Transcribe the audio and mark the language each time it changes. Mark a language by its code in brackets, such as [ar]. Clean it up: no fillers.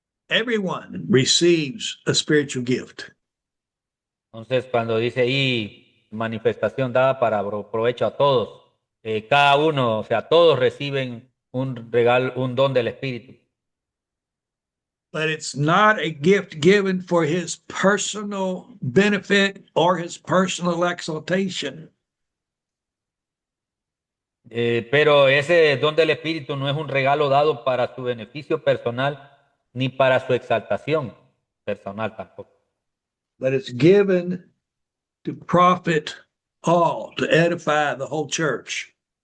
[en] Everyone receives a spiritual gift. [es] Entonces, cuando dice ahí manifestación dada para provecho a todos, cada uno, o sea, todos reciben un regalo, un don del Espíritu. [en] But it's not a gift given for his personal benefit or his personal exaltation. [es] Pero ese don del Espíritu no es un regalo dado para su beneficio personal ni para su exaltación personal tampoco. [en] But it's given to profit all, to edify the whole church.